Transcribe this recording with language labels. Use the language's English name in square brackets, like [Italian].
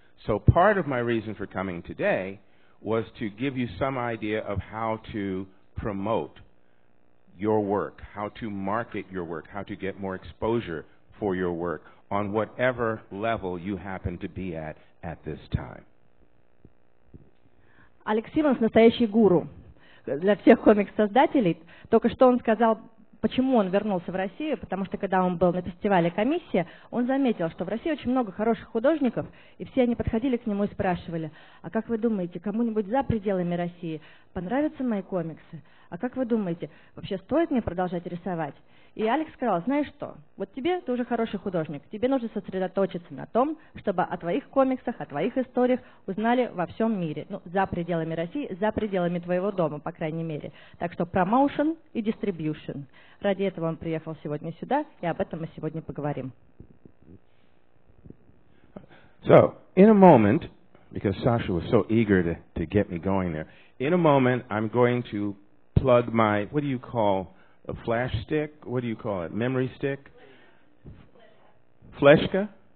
[English] So part of my reason for coming today was to give you some idea of how to promote your work, how to market your work, how to get more exposure for your work on whatever level you happen to be at this time. [Russian] Алекс Симмонс — настоящий гуру для всех комикс-создателей. Только что он сказал, почему он вернулся в Россию, потому что когда он был на фестивале «Комиссия», он заметил, что в России очень много хороших художников, и все они подходили к нему и спрашивали, а как вы думаете, кому-нибудь за пределами России понравятся мои комиксы? А как вы думаете, вообще стоит мне продолжать рисовать? И Алекс сказал, знаешь что, вот тебе, ты уже хороший художник, тебе нужно сосредоточиться на том, чтобы о твоих комиксах, о твоих историях узнали во всем мире. Ну, за пределами России, за пределами твоего дома, по крайней мере. Так что промоушен и дистрибьюшн. Ради этого он приехал сегодня сюда, и об этом мы сегодня поговорим. [English] So, in a moment, because Sasha was so eager to get me going there, in a moment I'm going to plug my, what do you call a flash stick? What do you call it? Memory stick? Fleshka?